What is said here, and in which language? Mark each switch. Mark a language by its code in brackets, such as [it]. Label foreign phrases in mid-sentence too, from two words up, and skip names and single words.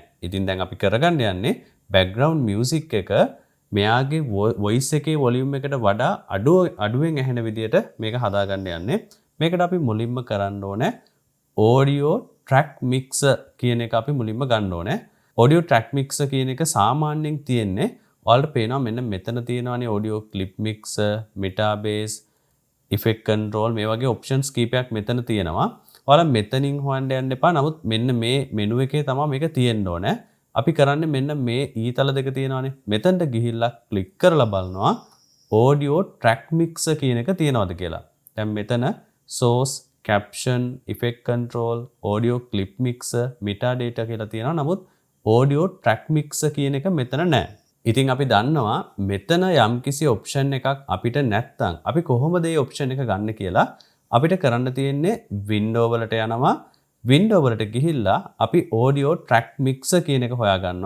[si] ඉතින් දැන් අපි කරගන්න යන්නේ [en] background music [si] එක මෙයාගේ වොයිස් එකේ වොලියුම් එකට වඩා අඩුවෙන් ඇහෙන විදියට මේක හදාගන්න යන්නේ. මේකට අපි මුලින්ම කරන්න ඕනේ [en] audio track mixer [si] කියන එක අපි මුලින්ම ගන්න ඕනේ. [en] audio track mixer [si] කියන එක සාමාන්‍යයෙන් තියෙන්නේ ඔයාලට පේනවා මෙන්න මෙතන තියෙනවානේ [en] audio clip mixer, metabase, effect control [si] මේ වගේ options කීපයක් මෙතන තියෙනවා. ඔයාලා මෙතනින් හොයන්න යන්න එපා. නමුත් මෙන්න මේ මෙනු එකේ තමයි මේක තියෙන්න ඕනේ. අපි කරන්නේ මෙන්න මේ ඊතල දෙක තියෙනවානේ. මෙතනට ගිහිල්ලා ක්ලික් කරලා බලනවා [en] audio track mixer [si] කියන එක තියෙනවද කියලා. දැන් මෙතන [en] source, caption, effect control, audio clip mixer, metadata [si] කියලා තියෙනවා. නමුත් [en] audio track mixer [si] කියන එක මෙතන නැහැ. ඉතින් අපි දන්නවා මෙතන යම්කිසි ඔප්ෂන් එකක් අපිට නැත්තම් අපි කොහොමද මේ ඔප්ෂන් එක ගන්න කියලා අපිට කරන්න තියෙන්නේ වින්ඩෝ වලට යනවා. වින්ඩෝ වලට ගිහිල්ලා අපි [en] audio track mixer [si] කියන එක හොයා ගන්නවා.